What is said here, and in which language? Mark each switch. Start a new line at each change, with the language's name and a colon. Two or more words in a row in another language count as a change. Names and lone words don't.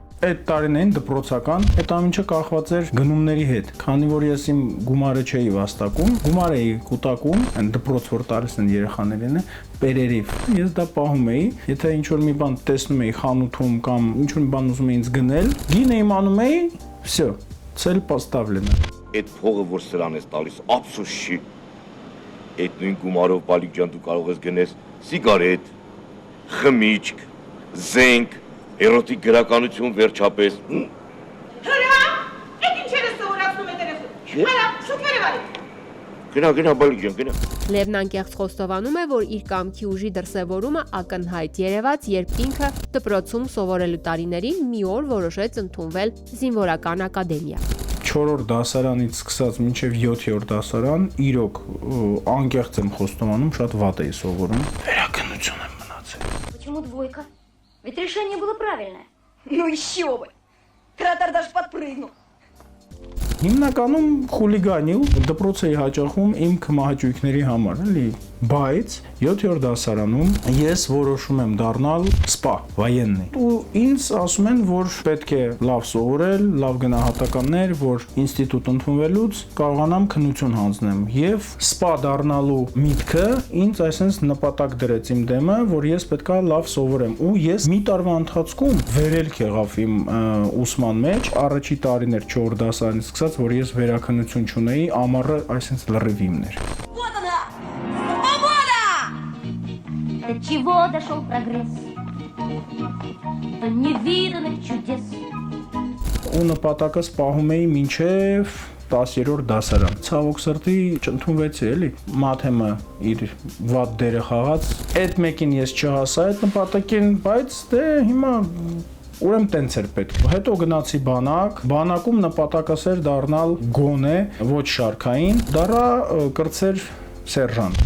Armenian: Այդ տարիներին դպրոցական այդ ամենը կախված էր գնումների հետ, քանի որ ես իմ գումարը չէի վաստակում, գումար էի կուտակում, այն դպրոց որ տալիս են երեխաներին, պերերիվ։ Ես դա պահում էի, եթե ինչ որ մի բան տեսնում էի խանութում կամ ինչ որ մի բան ուզում էի ինձ գնել, գինը իմանում էի,
Russian: всё, цель поставлена։
Armenian: Այդ փողը որ սրան ես տալիս, ափսոս չի։ Այդ նույն գումարով բալիկ ջան դու կարող ես գնես սիգարետ, խմիչք, զենք, էրոտիկ գրականություն վերջապես։ Հրա, Գնա, բալիկ ջան, գնա։ Լևն անկեղծ խոստովանում է, որ իր կամքի ուժի դրսևորումը ակնհայտ երևաց, երբ ինքը դպրոցում սովորելու տարիներին մի օր որոշեց ընդունվել զինվորական ակադեմիա։ 4-րդ դասարանից սկսած մինչև 7-րդ дасарան իրոք անկեղծ եմ խոստովանում, շատ վատ էի սովորում։ Վերակնություն եմ մնացել։
Russian: Почему двойка? Ведь решение было правильное. Ну еще бы. Кратер даже подпрыгнул.
Armenian: Հիմնականում խուլիգանիլ դպրոց էի հաճախում իմ քմահաճույքների համար, էլի, բայց 7-րդ դասարանում ես որոշում եմ դառնալ սպա, վայեննի։ Ու ինձ ասում են, որ պետք է լավ սովորել, լավ գնահատականներ, որ ինստիտուտ ընդունվելուց կարողանամ քննություն հանձնեմ։ Եվ սպա դառնալու միտքը ինձ այսպես նպատակ դրեց իմ դեմը, որ ես պետքա լավ սովորեմ։ Ու ես մի տարվա ընթացքում վերելք եղավ իմ ուսման մեջ, առաջի տարին էր 4 դասարանից սկսած, որ ես վերակնություն չունեի, ամառը այսպես լրիվ իմներ։
Russian: До чего дошел прогресс? До невиданных чудес.
Armenian: Ու նպատակս պահում էի մինչև 10-րդ դասարան։ Ցավոք սրտի չընդունվեցի, էլի։ Մաթեմը իր վատ դերը խաղաց։ Այդ մեկին ես չհասա այդ նպատակին, բայց դե հիմա ուրեմն տենց էր պետք։ Հետո գնացի բանակ, բանակում նպատակս էր դառնալ գոնե, ոչ շարքային, դառա կրտսեր սերժանտ։